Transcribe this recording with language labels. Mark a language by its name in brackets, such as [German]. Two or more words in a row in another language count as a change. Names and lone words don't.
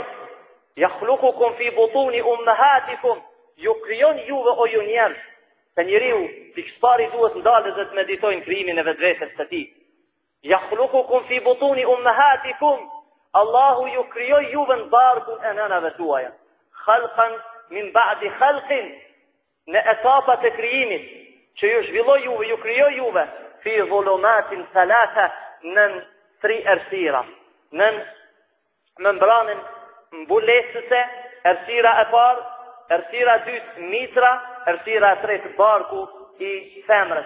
[Arabic] يخلقكم في بطون أمهاتكم. [Albanian] Ju krijon juve o ju njerëz. Se njeriu pikëpari duhet ndalë dhe të meditojnë krijimin e vetvetes së tij. [Arabic] يخلقكم في بطون أمهاتكم. [Albanian] Allahu ju krijoi juve në barkun e nënave tuaja. [Arabic] خلقا من بعد خلق, [Albanian] në etapat e krijimit që ju zhvilloi juve, ju krijoi juve [Arabic] في ظلمات ثلاث, [Albanian] në 3 errësira. Në membranën mbulesëse, errësira e parë, errësira e dytë mitra, errësira e tretë barku i femrës.